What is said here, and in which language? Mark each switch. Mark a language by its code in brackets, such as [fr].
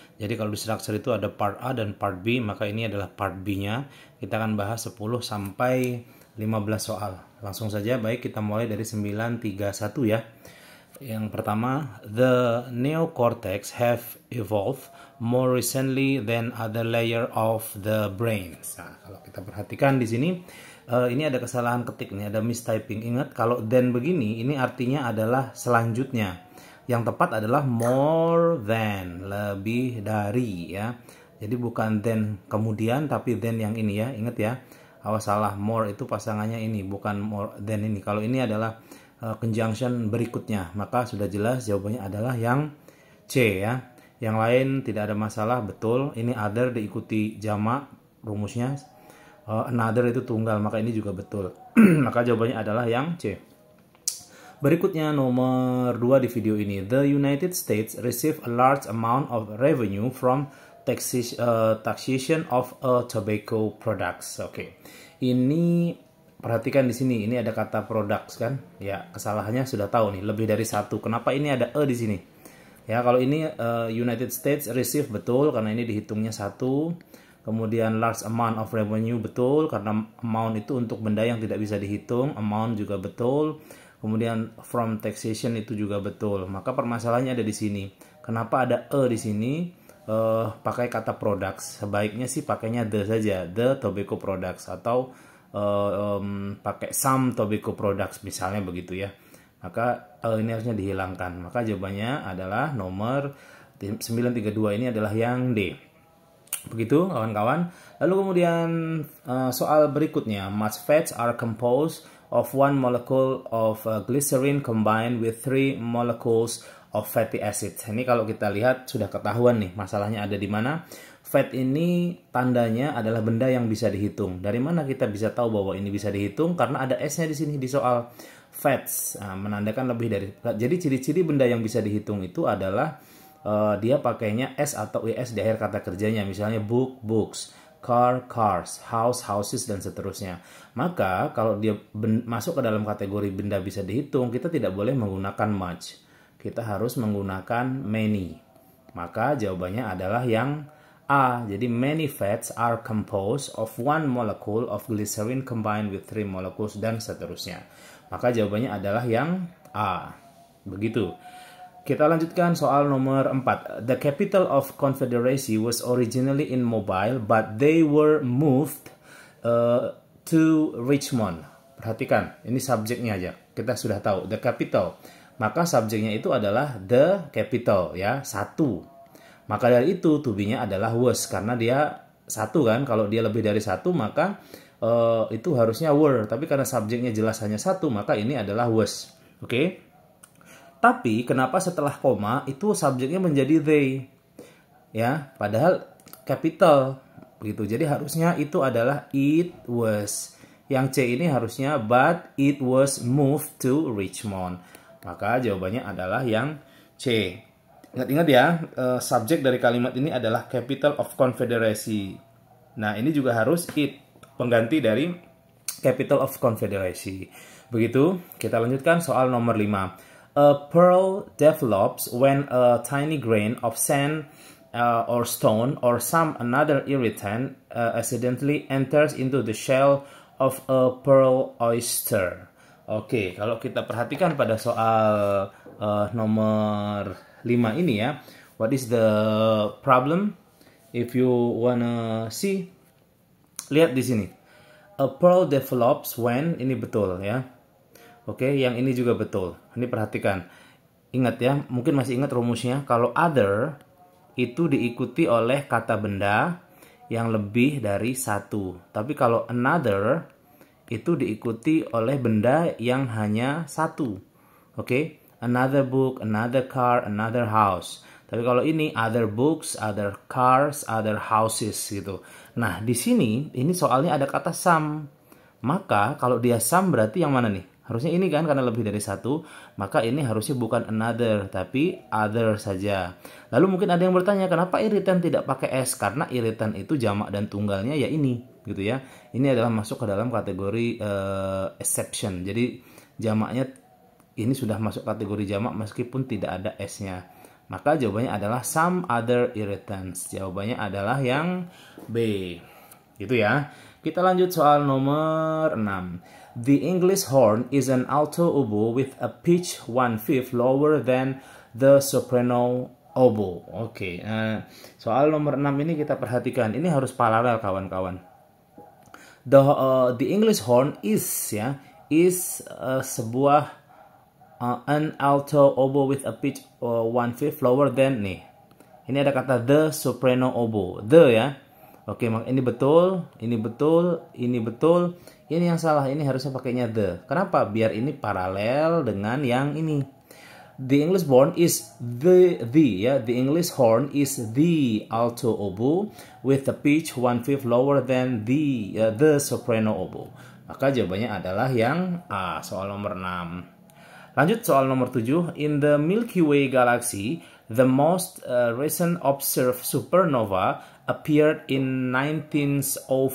[id] Jadi kalau di structure itu ada part A dan part B, maka ini adalah part B-nya. Kita akan bahas 10-15 soal. Langsung saja, baik kita mulai dari 931 ya. Yang pertama, [en] the neocortex have evolved more recently than other layer of the brain. [id] Nah, kalau kita perhatikan di sini, ini ada kesalahan ketik nih, ada mistyping. Ingat, kalau than begini, ini artinya adalah selanjutnya. Yang tepat adalah more than, lebih dari ya. Jadi bukan than kemudian, tapi than yang ini ya. Ingat ya, awas salah, more itu pasangannya ini, bukan more than ini. Kalau ini adalah conjunction berikutnya, maka sudah jelas jawabannya adalah yang C ya. Yang lain tidak ada masalah, betul. Ini other diikuti jamak rumusnya, another itu tunggal, maka ini juga betul. Maka jawabannya adalah yang C. Berikutnya nomor 2 di video ini, [en] the United States receive a large amount of revenue from taxation of tobacco products. [id] Oke. Ini perhatikan di sini, ini ada kata products kan? Ya, kesalahannya sudah tahu nih, lebih dari satu. Kenapa ini ada di sini? Ya, kalau ini [en] United States receive [id] betul karena ini dihitungnya satu. Kemudian [en] large amount of revenue [id] betul karena amount itu untuk benda yang tidak bisa dihitung, amount juga betul. Kemudian [en] from taxation [id] itu juga betul. Maka permasalahannya ada di sini. Kenapa ada di sini? Pakai kata products. Sebaiknya sih pakainya the saja, [en] the tobacco products, [id] atau pakai [en] some tobacco products [id] misalnya begitu ya. Maka ini harusnya dihilangkan. Maka jawabannya adalah nomor 932, ini adalah yang D. Begitu kawan-kawan. [en] Lalu kemudian soal berikutnya, much fats are composed of one molecule of glycerin combined with 3 molecules of fatty acid. [id] Ini kalau kita lihat sudah ketahuan nih masalahnya ada di mana. Fat ini tandanya adalah benda yang bisa dihitung. Dari mana kita bisa tahu bahwa ini bisa dihitung? Karena ada S-nya di sini di soal fats. Nah, menandakan lebih dari. Jadi ciri-ciri benda yang bisa dihitung itu adalah dia pakainya S atau ES di akhir kata kerjanya. Misalnya [en] book, books, car, cars, house, houses, [id] dan seterusnya. Maka kalau dia masuk ke dalam kategori benda bisa dihitung, kita tidak boleh menggunakan much. Kita harus menggunakan many. Maka jawabannya adalah yang A. Jadi [en] many fats are composed of one molecule of glycerin combined with 3 molecules, [id] dan seterusnya. Maka jawabannya adalah yang A. Begitu. Kita lanjutkan soal nomor 4. [en] The capital of Confederacy was originally in Mobile, but they were moved to Richmond. [id] Perhatikan, ini subjeknya aja. Kita sudah tahu, the capital. Maka subjeknya itu adalah the capital ya, satu. Maka dari itu to be-nya adalah was, karena dia satu kan. Kalau dia lebih dari satu maka itu harusnya were. Tapi karena subjeknya jelas hanya satu, maka ini adalah was. Oke? Tapi kenapa setelah koma itu subjeknya menjadi they? Ya, padahal capital begitu. Jadi harusnya itu adalah it was. Yang C ini harusnya [en] but it was moved to Richmond. [id] Maka jawabannya adalah yang C. Ingat-ingat ya, subjek dari kalimat ini adalah capital of Confederacy. Nah, ini juga harus it, pengganti dari capital of Confederacy. Begitu, kita lanjutkan soal nomor 5. [en] A pearl develops when a tiny grain of sand or stone or some another irritant accidentally enters into the shell of a pearl oyster. [id] Oke, kalau kita perhatikan pada soal nomor 5 ini ya, [en] what is the problem? If you wanna see, [id] lihat di sini. [en] A pearl develops when, [id] ini betul ya. Oke, yang ini juga betul. Ini perhatikan. Ingat ya, mungkin masih ingat rumusnya. Kalau other itu diikuti oleh kata benda yang lebih dari satu. Tapi kalau another itu diikuti oleh benda yang hanya satu. Oke? [en] Another book, another car, another house. [id] Tapi kalau ini [en] other books, other cars, other houses [id] gitu. Nah, di sini ini soalnya ada kata some. Maka kalau dia some berarti yang mana nih? Harusnya ini kan karena lebih dari satu, maka ini harusnya bukan another tapi other saja. Lalu mungkin ada yang bertanya, kenapa iritan tidak pakai s? Karena iritan itu jamak dan tunggalnya ya ini, gitu ya. Ini adalah masuk ke dalam kategori exception. Jadi jamaknya ini sudah masuk kategori jamak meskipun tidak ada s-nya. Maka jawabannya adalah [en] some other irritants. [id] Jawabannya adalah yang B. Gitu ya. Kita lanjut soal nomor 6. [en] The English horn is an alto oboe with a pitch 1/5 lower than the soprano oboe. [id] Oke, soal nomor 6 ini kita perhatikan. Ini harus paralel kawan-kawan. [en] The English horn is [id] sebuah [en] an alto oboe with a pitch 1/5 lower than [id] nih. Ini ada kata [en] the soprano oboe. [id] The ya. Oke, ini betul, ini betul, ini betul. Ini yang salah, ini harusnya pakainya the. Kenapa? Biar ini paralel dengan yang ini. [en] The English horn is the English horn is the alto oboe with the pitch 1/5 lower than the soprano oboe. [id] Maka jawabannya adalah yang A, soal nomor 6. Lanjut soal nomor 7. [en] In the Milky Way galaxy, the most recent observed supernova appeared in 1904.